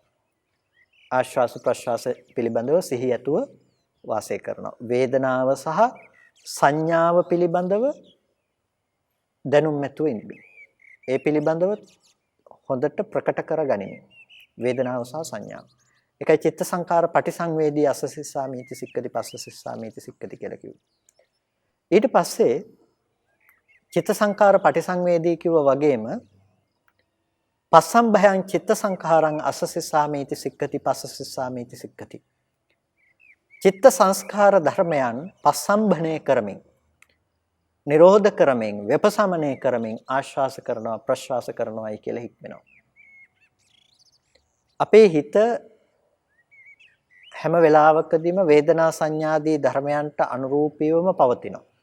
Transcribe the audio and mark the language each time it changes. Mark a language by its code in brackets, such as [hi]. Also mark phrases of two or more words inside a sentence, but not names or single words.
[si] ආශ්වාස ප්‍රශ්වාස පිළිබඳව සිහිය ඇතුව වාසය කරනවා. වේදනාව සහ සංඥාව පිළිබඳව දැනුම් ඇතුව ඉන්නේ. ඒ පිළිබඳව හොඳට ප්‍රකට කර ගනිමින් වේදනාව සහ සංඥාව. [pi] ඒකයි චිත්ත සංකාර පටිසංවේදී අසසිස්සාමීති සික්කති පස්සසිස්සාමීති සික්කති [si] කියලා කිව්වේ. ඊට පස්සේ [pi] චිත්ත සංකාර පටිසංවේදී [si] කිව්ව වගේම [pi] පස්සම්භයං චිත්ත සංඛාරං අසසිස්සාමීති සික්කති පස්සසිස්සාමීති සික්කති. [si] චිත්ත සංස්කාර ධර්මයන් පස්සම්භණය කරමින් නිරෝධ කරමින් විපසමනය කරමින් ආශ්වාස කරනවා ප්‍රශ්වාස කරනවායි කියලා හික්මනවා. අපේ හිත හැම වෙලාවකදීම වේදනා සංඥාදී ධර්මයන්ට අනුරූපීවම පවතිනවා.